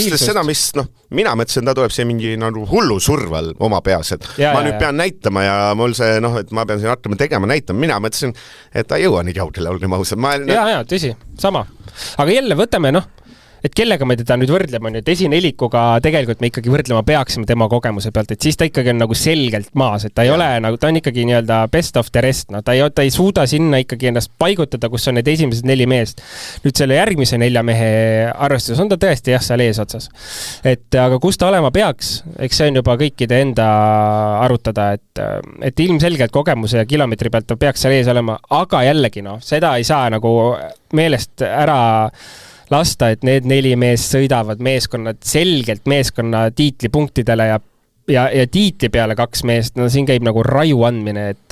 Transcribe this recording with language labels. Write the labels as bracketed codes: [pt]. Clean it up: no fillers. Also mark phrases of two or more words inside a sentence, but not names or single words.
[et] Arvestades seda, mis, mina mõtlesin, ta tuleb see mingi hullu surval oma peas, et ma nüüd pean näitama ja mul see, et ma pean siin hakkama tegema, näitama. Mina mõtlesin, et ta ei jõua nii kaugele, olgem ausad. Ja, tõsi, sama. Aga jälle võtame, et kellega me teda nüüd võrdleme, et esinelikuga tegelikult me ikkagi võrdlema peaksime tema kogemuse pealt, et siis ta ikkagi on nagu selgelt maas, et ta ei ole nagu, ta on ikkagi nii-öelda [en] best of the rest, [et] ta ei suuda sinna ikkagi ennast paigutada, kus on need esimesed 4 meest. Nüüd selle järgmise 4 mehe arvestus on ta tõesti seal ees otsas. Aga kus ta olema peaks, eks see on juba kõikide enda arutada, et ilmselgelt kogemuse ja kilomeetri pealt ta peaks seal ees olema, aga jällegi seda ei saa nagu meelest ära lasta, et need 4 meest sõidavad meeskonnad selgelt meeskonna tiitlipunktidele ja tiitli peale 2 meest, siin käib nagu raju andmine,